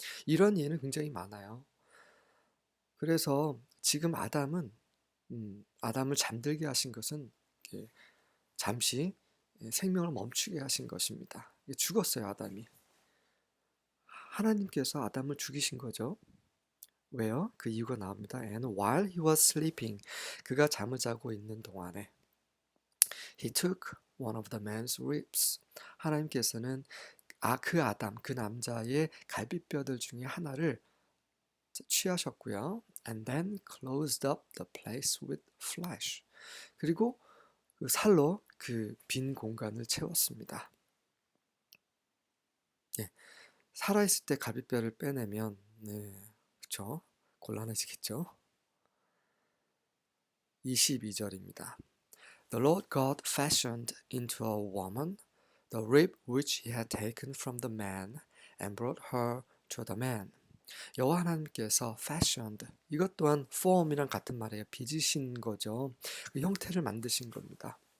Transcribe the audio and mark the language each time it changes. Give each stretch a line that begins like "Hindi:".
Korean: 이런 예는 굉장히 많아요. 그래서 지금 아담을 잠들게 하신 것은 잠시 생명을 멈추게 하신 것입니다. 죽었어요, 아담이. 하나님께서 아담을 죽이신 거죠. 왜요? 그 이유가 나옵니다.
English: And while he was sleeping,
Korean: 그가 잠을 자고 있는 동안에
English: he took one of the man's ribs.
Korean: 하나님께서는 그 남자의 갈비뼈들 중에 하나를 취하셨고요.
English: And then closed up the place with flesh.
Korean: 그리고 그 살로 그 빈 공간을 채웠습니다. 살아있을 때 갈비뼈를 빼내면, 그쵸? 곤란해지겠죠? 22절입니다.
English: The Lord God fashioned into a woman the rib which he had taken from the man and brought her to the man.
Korean: 여호와 하나님께서 fashioned, 이것 또한 form이랑 같은 말이에요. 빚으신 거죠. 그 형태를 만드신 겁니다.